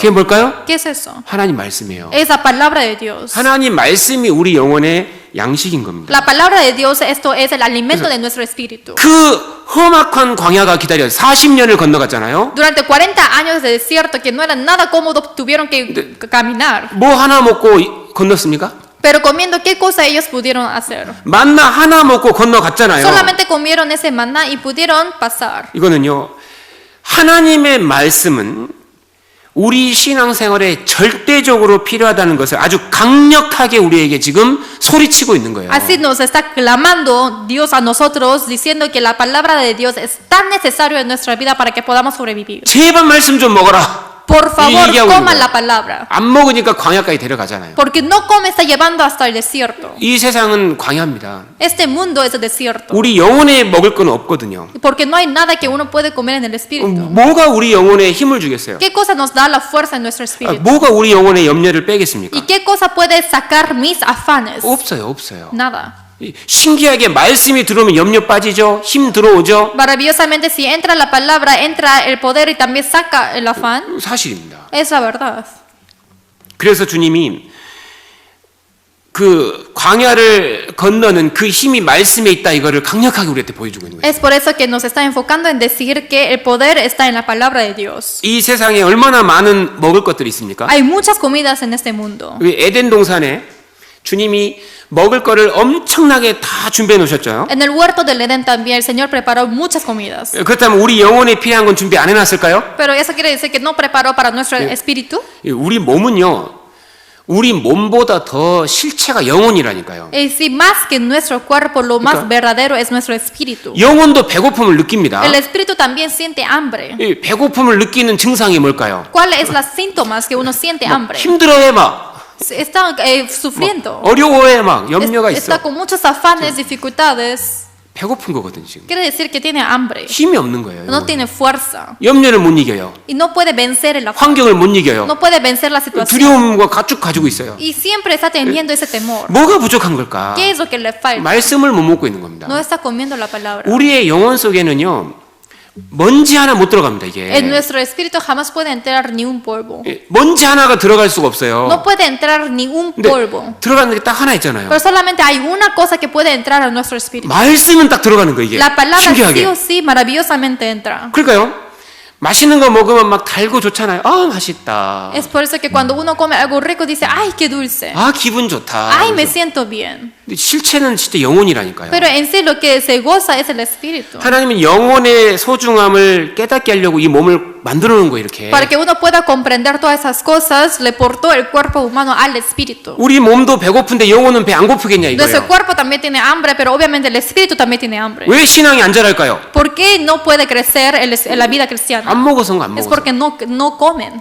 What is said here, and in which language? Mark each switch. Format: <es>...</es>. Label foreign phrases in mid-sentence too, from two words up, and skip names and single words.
<ko>그게 뭘까요?</ko> <es>¿Qué es eso?</es> <ko>하나님 말씀이에요.</ko> <es>Es la palabra de Dios.</es> <ko>하나님 말씀이 우리 영혼의 양식인 겁니다.</ko> <es>La palabra de Dios, esto es el alimento de nuestro espíritu.</es> <ko>그 험악한 광야가 기다려요. 40년을 건너갔잖아요.</ko> <es>Durante 40 años de desierto que no era nada cómodo, tuvieron que caminar.</es> <ko>뭐 하나 먹고 건넜습니까?</ko> <es>Pero comiendo, ¿qué cosa ellos pudieron hacer?</es> <ko>만나 하나 먹고 건너갔잖아요.</ko> <es>Solamente comieron ese maná y pudieron pasar.</es> <ko>이거는요, 하나님의 말씀은 우리 신앙생활에 절대적으로 필요하다는 것을 아주 강력하게 우리에게 지금 소리치고 있는 거예요.</ko> <es>Así nos está clamando Dios a nosotros, diciendo que la palabra de Dios es tan necesario en nuestra vida para que podamos sobrevivir.</es> <ko>제발 말씀 좀 먹어라.</ko> <es>Por favor,</es> <ko>얘기하고 있는</ko> <es>coman</es> <ko>거예요.</ko> <es>la palabra.</es> <ko>안 먹으니까 광야까지 데려가잖아요.</ko> <es>Porque no come está llevando hasta el desierto.</es> <ko>이 세상은 광야입니다.</ko> <es>Este mundo es el desierto.</es> <ko>우리 영혼에 먹을 건 없거든요.</ko> <es>Porque no hay nada que uno puede comer en el espíritu.</es> <ko>뭐가 우리 영혼에 힘을 주겠어요?</ko> <es>¿Qué cosa nos da la fuerza en nuestro espíritu?</es> <ko>뭐가 우리 영혼의 염려를 빼겠습니까?</ko> <es>¿Y qué cosa puede sacar mis afanes?</es> <ko>없어요.</ko> <es>Nada.</es> <ko>신기하게 말씀이 들어오면 염려 빠지죠. 힘 들어오죠.</ko> <es>Maravillosamente, si entra la palabra, entra el poder y también saca el afán.</es> <ko>사실입니다.</ko> <es>Es la verdad.</es> <ko>그래서 주님이 그 광야를 건너는 그 힘이 말씀에 있다 이거를 강력하게 우리한테 보여주고 있는 거예요.</ko> <es>Es por eso que nos está enfocando en decir que el poder está en la palabra de Dios.</es> <ko>이 세상에 얼마나 많은 먹을 것들이 있습니까?</ko> <es>Hay muchas comidas en este mundo.</es> <ko>에덴 동산에 주님이 먹을 거를 엄청나게 다 준비해 놓으셨죠.</ko> <es>En el huerto del Edén también el Señor preparó muchas comidas.</es> <ko>그렇다면 우리 영혼에 필요한 건 준비 안 해놨을까요?</ko> <es>Pero eso quiere decir que no preparó para nuestro espíritu.</es> <ko>우리 몸은요, 우리 몸보다 더 실체가 영혼이라니까요.</ko> <es>Y si más que nuestro cuerpo, lo más verdadero es nuestro espíritu.</es> <ko>영혼도 배고픔을 느낍니다.</ko> <es>El espíritu también siente hambre.</es> <ko>이 배고픔을 느끼는 증상이 뭘까요?</ko> <es>¿Cuáles son los síntomas que uno siente hambre?</es> <ko>힘들어해 막.</ko> <es>Está sufriendo.</es> <ko>어려워해 막. 염려가</ko> <es>Está</es> <ko>있어.</ko> <es>con muchos afanes, dificultades.</es> <ko>배고픈 거거든 지금.</ko> <es>Quiere decir que tiene hambre.</es> <ko>힘이 없는 거예요.</ko> <es>No tiene fuerza.</es> <ko>염려를 못 이겨요.</ko> <es>Y no puede vencer el afán.</es> <ko>환경을 못 이겨요.</ko> <es>No puede vencer la situación.</es> <ko>두려움과 가축 가지고 있어요.</ko> <es>Y siempre está teniendo ese temor.</es> <ko>뭐가 부족한 걸까?</ko> <es>¿Qué es lo que le falta?</es> <ko>말씀을 못 먹고 있는 겁니다.</ko> <es>No está comiendo la palabra.</es> <ko>우리의 영혼 속에는요, 먼지 하나 못 들어갑니다 이게.</ko> <es>En nuestro espíritu jamás puede entrar ni un polvo.</es> <ko>먼지 하나가 들어갈 수가 없어요.</ko> <es>No puede entrar ni un</es> <ko>근데</ko> <es>polvo.</es> <ko>들어가는 게 딱 하나 있잖아요.</ko> <es>Pero solamente hay una cosa que puede entrar a nuestro espíritu.</es> <ko>말씀은 딱 들어가는 거 이게.</ko> <es>La palabra sí</es> <ko>신기하게.</ko> <es>o sí maravillosamente entra.</es> <ko>그러니까요. 맛있는 거 먹으면 막 달고 좋잖아요. 아 맛있다.</ko> <es>Es por eso que cuando uno come algo rico dice, ay, qué dulce.</es> <ko>아 기분 좋다.</ko> <es>Ay, me</es> <ko>그래서.</ko> <es>siento bien.</es> <ko>근데 실체는 진짜 영혼이라니까요.</ko> <es>Pero en sí lo que se goza es el espíritu.</es> <ko>하나님은 영혼의 소중함을 깨닫게 하려고 이 몸을 만들어 놓은 거 이렇게.</ko> <es>Para que uno pueda comprender todas esas cosas, le portó el cuerpo humano al espíritu.</es> <ko>우리 몸도 배고픈데 영혼은 배 안 고프겠냐</ko> <es>Nuestro</es> <ko>이거예요.</ko> <es>cuerpo también tiene hambre, pero obviamente el espíritu también tiene hambre.</es> <ko>왜 신앙이 안 자랄까요?</ko> <es>¿Por qué no puede crecer en la vida cristiana?</es> <ko>안 먹어서인 거 안</ko> <es>es</es> <ko>먹어서.</ko> <es>porque no comen.</es>